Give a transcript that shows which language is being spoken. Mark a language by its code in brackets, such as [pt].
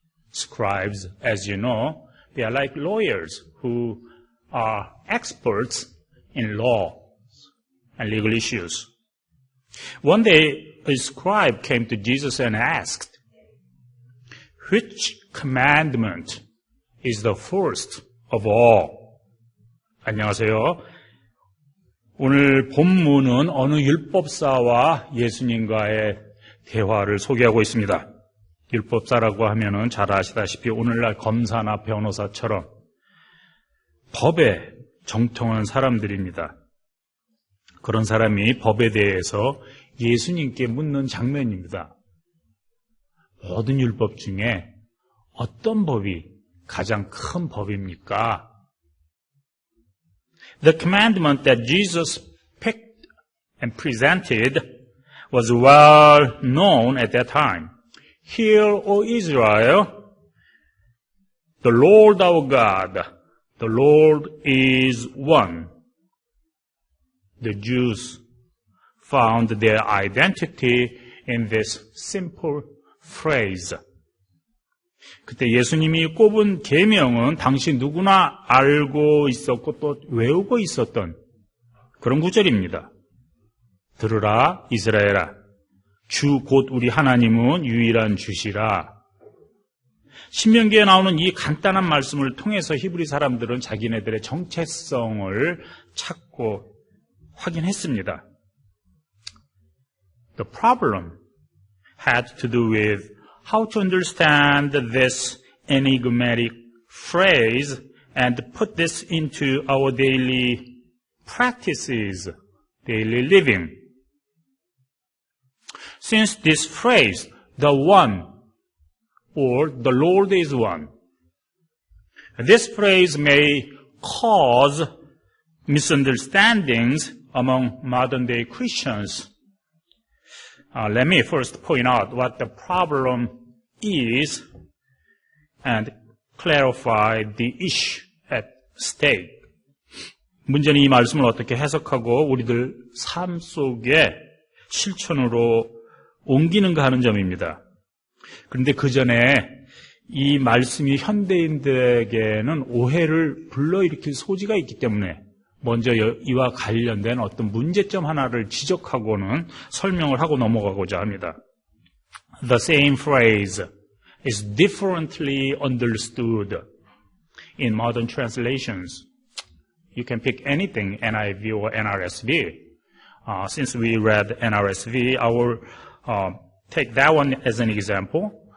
[en] Scribes, as you know, they are like lawyers who are experts in law and legal issues. One day, a scribe came to Jesus and asked, "Which commandment is the first of all?" [ko] 안녕하세요. 오늘 본문은 어느 율법사와 예수님과의 대화를 소개하고 있습니다. 율법사라고 하면은 잘 아시다시피 오늘날 검사나 변호사처럼 법에 정통한 사람들입니다. 그런 사람이 법에 대해서 예수님께 묻는 장면입니다. 모든 율법 중에 어떤 법이 가장 큰 법입니까? [en] The commandment that Jesus picked and presented was well known at that time. Hear, O Israel, the Lord our God, the Lord is one. The Jews found their identity in this simple phrase. [ko] 그때 예수님이 꼽은 계명은 당시 누구나 알고 있었고 또 외우고 있었던 그런 구절입니다. 들으라 이스라엘아, 주 곧 우리 하나님은 유일한 주시라. 신명기에 나오는 이 간단한 말씀을 통해서 히브리 사람들은 자기네들의 정체성을 찾고 확인했습니다. [en] The problem had to do with how to understand this enigmatic phrase and put this into our daily practices, daily living. Since this phrase, the one, or the Lord is one, this phrase may cause misunderstandings among modern-day Christians. Let me first point out what the problem is and clarify the issue at stake. [ko] 문제는 이 말씀을 어떻게 해석하고 우리들 삶 속에 실천으로 옮기는가 하는 점입니다. 그런데 그 전에 이 말씀이 현대인들에게는 오해를 불러일으킬 소지가 있기 때문에 먼저 이와 관련된 어떤 문제점 하나를 지적하고는 설명을 하고 넘어가고자 합니다. [en] The same phrase is differently understood in modern translations. You can pick anything, NIV or NRSV. Since we read NRSV, I will take that one as an example.